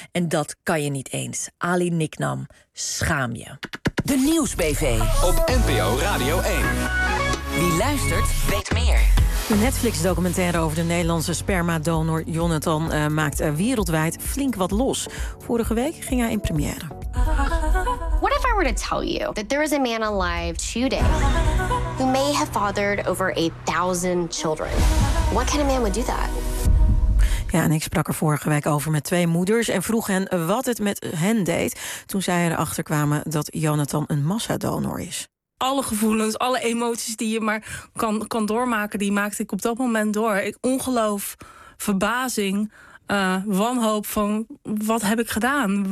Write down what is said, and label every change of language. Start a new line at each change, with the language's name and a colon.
Dutch: En dat kan je niet eens. Ali Niknam, schaam je. De Nieuwsbv op NPO Radio 1. Wie luistert, weet meer. De Netflix-documentaire over de Nederlandse spermadonor Jonathan maakt wereldwijd flink wat los. Vorige week ging hij in première.
English: What if I were to tell you that there is a man alive today who may have fathered over 8,000 children? What kind of man would do that?
Dutch: Ja, en ik sprak er vorige week over met twee moeders en vroeg hen wat het met hen deed toen zij erachter kwamen dat Jonathan een massadonor is. Alle gevoelens, alle emoties die je maar kan doormaken, die maakte ik op dat moment door. Ongeloof, verbazing, wanhoop van wat heb ik gedaan?